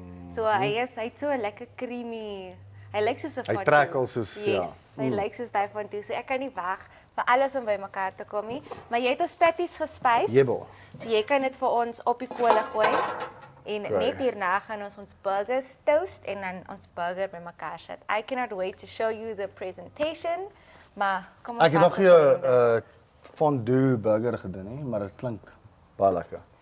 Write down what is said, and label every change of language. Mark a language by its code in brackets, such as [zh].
[af] So hy het so 'n lekker creamy. Hy lyk soos 'n Hy trek al soos Hy lyk soos daai van toe. So ek kan nie wag vir alles om bymekaar te kom nie. Maar jy het ons patties gespys. Jebel. So jy kan dit vir ons op die kolle gooi. En net hierna gaan ons burgers toast en dan ons burger bymekaar sit. [en] I cannot wait to show you the presentation. [af] Maar kom ons Ek het nog nie fondue burger gedoen nie, maar dit klink baie lekker.